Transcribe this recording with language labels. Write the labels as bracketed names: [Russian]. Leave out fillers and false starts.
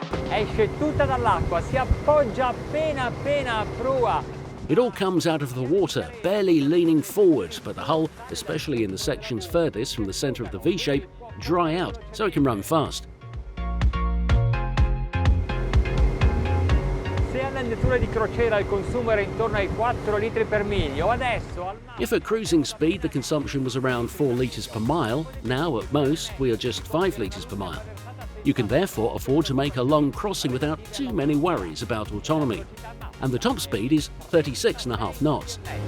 [Italian] Esce tutta dall'acqua, si appoggia appena a prua. [English] It all comes out of the water, barely leaning forward, but the hull, especially in the sections furthest from the centre of the V-shape, dry out so it can run fast. [Italian] nelle vetture di crociera il consumo era intorno ai 4 litri per miglio, adesso al [English] If at cruising speed the consumption was around 4 litres per mile, now at most we are just 5 litres per mile. You can therefore afford to make a long crossing without too many worries about autonomy. And the top speed is 36.5 knots.